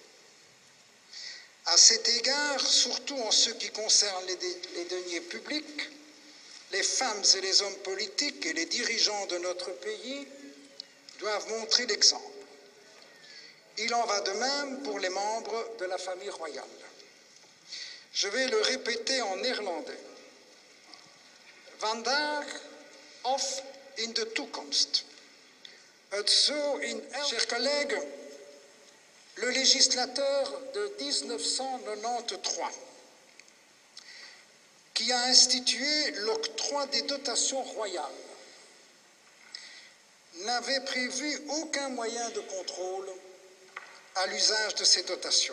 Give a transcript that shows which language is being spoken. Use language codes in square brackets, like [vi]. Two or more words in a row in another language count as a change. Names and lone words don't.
[fr] À cet égard, surtout en ce qui concerne les deniers publics, les femmes et les hommes politiques et les dirigeants de notre pays doivent montrer l'exemple. Il en va de même pour les membres de la famille royale. Je vais le répéter en néerlandais. [nl] Vandaag of in de toekomst. Het zo in [fr] chers collègues, le législateur de 1993, qui a institué l'octroi des dotations royales, n'avait prévu aucun moyen de contrôle à l'usage de ces dotations.